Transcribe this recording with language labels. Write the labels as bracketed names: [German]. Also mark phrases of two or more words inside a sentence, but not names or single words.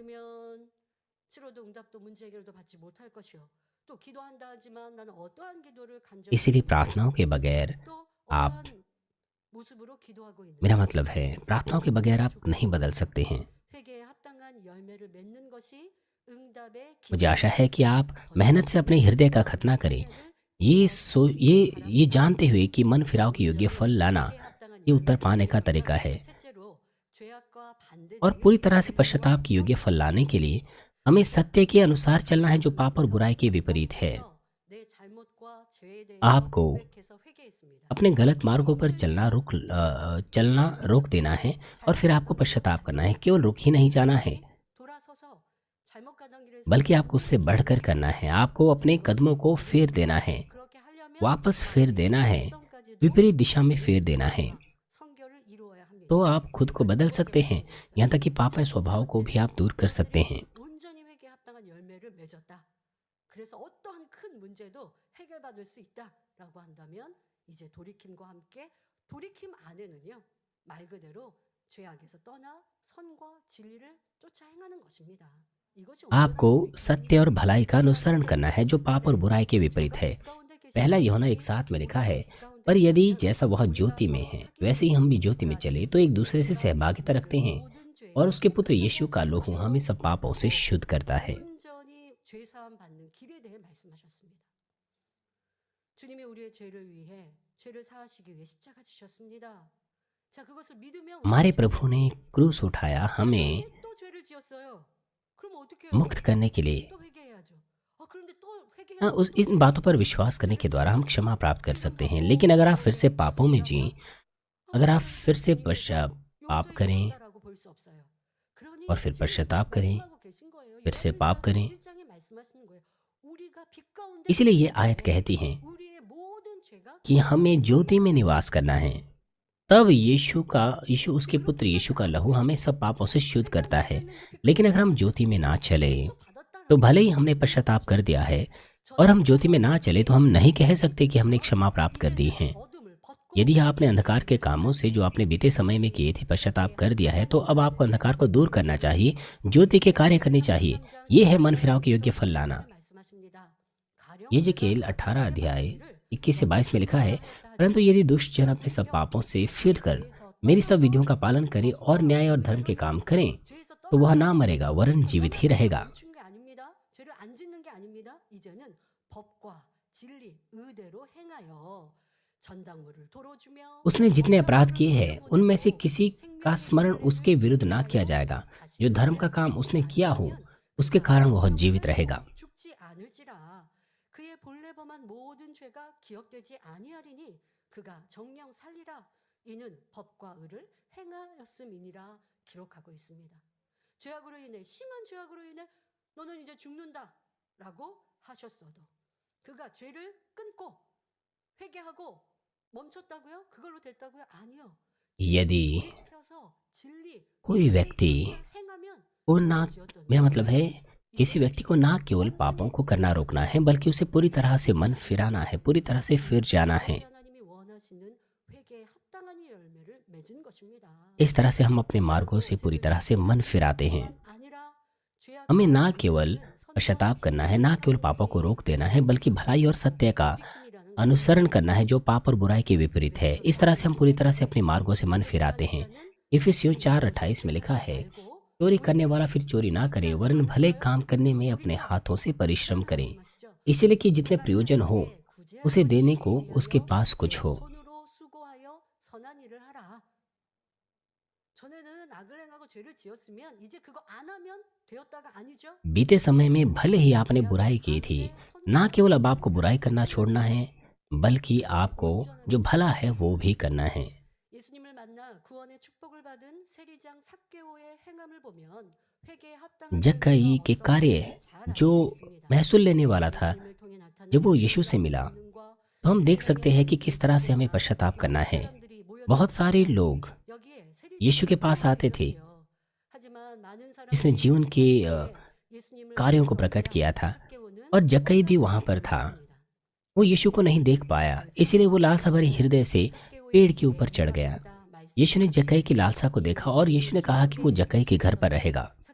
[Hindi] इसीलिए प्रार्थनाओं के बगैर आप, मेरा मतलब है प्रार्थनाओं के बगैर आप नहीं बदल सकते हैं। मुझे आशा है कि आप मेहनत से अपने हृदय का खतना करें, ये जानते हुए कि मन फिराव के योग्य फल लाना [Korean] 회개에 합당한 [Hindi] ये उत्तर [Korean] 열매를 [Hindi] पाने का तरीका [Korean] 맺는다. [Hindi] है। [Korean] 셋째로 죄악과 [Hindi] और [Korean] 반대되는 [Hindi] पूरी तरह से [Korean] 선과 [Hindi] पश्चाताप के योग्य फल [Korean] 진리를 [Hindi] लाने के लिए [Korean] 맺는다. [Hindi] हमें सत्य के अनुसार चलना है जो पाप और [Korean] 그래서 [Hindi] बुराई के विपरीत है। [Korean] 거기에서 내 잘못과 죄에 대해서 [Hindi] आपको [Korean] 고백해서 회개했습니다. [Hindi] अपने गलत मार्गों पर चलना रोक देना है और फिर आपको [Korean] 잘못했던 [Hindi] पश्चाताप करना है। [Korean] 것을 [Hindi] केवल रुक ही नहीं जाना है, [Korean] 돌아서서 잘못 가던 길에서 [Hindi] बल्कि आपको उससे बढ़कर करना है। आपको अपने कदमों को फेर देना है, [Korean] 그렇게 하려면 [Hindi] वापस फेर देना है, [Korean] 일성까지도 [Hindi] विपरीत दिशा में फेर देना है। [Korean] 성결을 이루어야 합니다. [Hindi] तो आप खुद को बदल सकते हैं, यहाँ तक कि पापी स्वभाव को भी आप दूर कर सकते हैं। [Korean] 온전히 회개에 합당한 열매를 맺었다. 그래서 어떠한 큰 문제도 해결받을 수 있다라고 한다면 이제 돌이킴과 함께 돌이킴 안에는요 말 그대로 죄악에서 떠나 선과 진리를 쫓아 행하는 것입니다. 이것이 [Hindi] आपको [Korean] 온전한 [Hindi] सत्य और भलाई का अनुसरण करना है जो पाप और बुराई के विपरीत है। [Korean] 가운데 계신 [Hindi] पहला यूहन्ना [Korean] 분들이 [Hindi] 1:7 में लिखा है, [Korean] 가운데 [Hindi] पर यदि [Korean] 계시면 [Hindi] जैसा वह [Korean] 우리가 [Hindi] ज्योति में [Korean] 서로 [Hindi] है [Korean] 사귐을 [Hindi] वैसे ही हम भी ज्योति में [Korean] 하여금 [Hindi] चले तो एक दूसरे से [Korean] 그런 [Hindi] सहभागिता रखते हैं, [Korean] 모든 [Hindi] और [Korean] 죄에서 [Hindi] उसके पुत्र [Korean] 깨끗하게 [Hindi] यीशु का लोहू हमें सब पापों से शुद्ध करता है। [Korean] 온전히 죄 사함 받는 길에 대해 말씀하셨습니다. 주님이 우리의 죄를 위해 죄를 사하시기 위해 십자가 지셨습니다. 자, 그것을 믿으면 [Hindi] हमारे [Korean] 우리가 [Hindi] प्रभु ने क्रूस उठाया हमें [Korean] 또 죄를 지었어요. 그럼 어떻게 해요? [Hindi] मुक्त करने के लिए। [Korean] 또 회개해야죠. 그런데 또 [Hindi] हाँ, [Korean] 회개하면 [Hindi] उस [Korean] 또 [Hindi] इन बातों पर विश्वास करने के द्वारा हम क्षमा प्राप्त कर सकते हैं। लेकिन अगर आप फिर से पापों में जिए, अगर आप फिर से पाप करें [Korean] 용서해 볼 수 없어요. 그러니 [Hindi] और फिर [Korean] 지금 [Hindi] पश्चाताप करें, [Korean] 말씀하고 계신 거예요. [Hindi] फिर से पाप [Korean] 예레미야 [Hindi] करें, [Korean] 1장에 말씀하시는 거예요. 우리가 빛 가운데 [Hindi] इसलिए ये [Korean] 있을 [Hindi] आयत [Korean] 때 [Hindi] कहती है [Korean] 우리의 모든 죄가 [Hindi] कि हमें ज्योति में निवास करना है। तब यीशु उसके पुत्र यीशु का लहू हमें सब पापों से शुद्ध करता है। लेकिन अगर हम ज्योति में ना चले तो भले ही हमने पश्चाताप कर दिया है और हम ज्योति में ना चले तो हम नहीं कह सकते कि हमने क्षमा प्राप्त कर दी है। यदि आपने अंधकार के कामों से जो आपने बीते समय में किए थे पश्चाताप कर दिया है तो अब आपको अंधकार को दूर करना चाहिए, ज्योति के कार्य करने चाहिए। ये है मन फिराव के योग्य फल लाना। यजेकेल 18 अध्याय 21 से 22 में लिखा है, परंतु यदि दुष्ट जन अपने सब पापों से फिर कर मेरी सब विधियों का पालन करे और न्याय और धर्म के काम करें तो वह ना मरेगा वरन जीवित ही रहेगा। [Korean] 멈춘 게 아닙니다. 죄를 안 짓는 게 아닙니다. 이제는 법과 진리, 의대로 행하여 전당물을 도로주며 [Hindi] उसने जितने अपराध किए हैं उनमें से किसी का स्मरण उसके विरुद्ध ना किया जाएगा। जो धर्म का काम उसने किया हो उसके कारण वह जीवित रहेगा। [Korean] 죽지 않을지라 그의 본래 범한 모든 죄가 기억되지 아니하리니 그가 정령 살리라 이는 법과 의를 행하였음이니라 기록하고 있습니다. 죄악으로 인해 심한 죄악으로 인해 너는 이제 죽는다라고 하셨어도 그가 죄를 끊고 회개하고 멈췄다고요? 그걸로 됐다고요? 아니요. [Hindi] यदि [Korean] 돌이켜서 진리, [Hindi] कोई व्यक्ति [Korean] 행하면 [Hindi] को ना मेरा मतलब है किसी व्यक्ति को ना केवल पापों को करना रोकना है बल्कि उसे पूरी तरह से मन फिराना है, पूरी तरह से फिर जाना है। [Korean] 하나님이 원하시는 회개에 합당한 이 열매를 맺은 것입니다. [Hindi] इस तरह से हम अपने मार्गों से पूरी तरह से मन फिराते हैं। [Korean] 아니라 죄악과 [Hindi] हमें ना केवल [Korean] 선과 [Hindi] पश्चाताप करना है, ना केवल पापों को रोक देना है, बल्कि भलाई और सत्य का [Korean] 돌이킴이라는 [Hindi] अनुसरण करना है जो पाप और बुराई के विपरीत है। इस तरह से हम पूरी तरह से अपने मार्गों से मन फिराते हैं। इफिसियों 4:28 में लिखा है, चोरी करने वाला फिर चोरी ना करे वरन भले काम करने में अपने हाथों से परिश्रम करें, इसलिए कि जितने प्रयोजन हो उसे देने को उसके पास कुछ हो। [Korean] 손으로 수고하여 선한 일을 하라. 전에는 악을 행하고 죄를 지었으면 이제 그거 안 하면 되었다가 아니죠? [Hindi] बीते समय में भले ही आपने बुराई की थी, ना केवल अब आपको बुराई करना छोड़ना है बल्कि आपको जो भला है वो भी करना है। [Korean] 예수님을 만나 구원의 축복을 받은 세리장 삭개오의 행함을 보면 회개에 합당한 [Hindi] जक्कई के [Korean] 열매가 [Hindi] कार्य [Korean] 어떤지 잘 알 [Hindi] जो [Korean] 수 있습니다. [Hindi] महसूल लेने वाला था, [Korean] 예수님을 통해 나타난 [Hindi] जब वो यीशु से मिला [Korean] 권능과 [Hindi] तो हम देख सकते हैं कि किस तरह से हमें पश्चाताप करना है। [Korean] 사람들이 모여 [Hindi] बहुत सारे लोग [Korean] 여기에 세리장 [Hindi] यीशु के पास आते थे [Korean] 있었지요. 하지만 많은 [Hindi] जिसने [Korean] 사람들이 [Hindi] जीवन के [Korean] 예수님을 [Hindi] कार्यों को [Korean] 보지 [Hindi] प्रकट [Korean] 않자 [Hindi] किया था, [Korean] 삭개오는 [Hindi] और जक्कई भी वहां पर था। वो यीशु को नहीं देख पाया, इसीलिए वो लालसा भरे हृदय से पेड़ के ऊपर चढ़ गया। यीशु ने जक्कई की लालसा को देखा और यीशु ने कहा कि वो जक्कई के घर पर रहेगा।